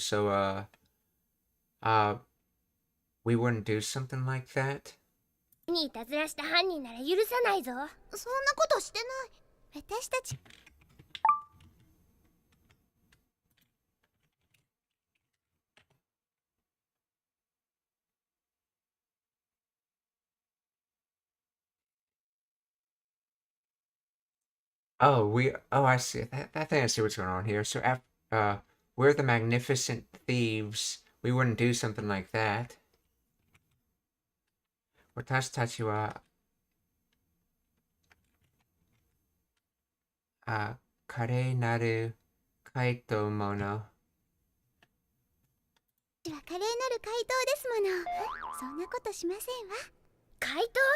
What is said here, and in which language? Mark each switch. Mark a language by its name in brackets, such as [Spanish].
[English] So we wouldn't do something like that. [Japanese] にいたずらした犯人なら許さないぞ。そんなことしてない。私たち。 [English] I see. I think I see what's going on here. So we're the magnificent thieves. We wouldn't do something like that. [Japanese] 私たちは、華麗なる怪盗者。は華麗なる怪盗ですもの。そんなことしませんわ。怪盗？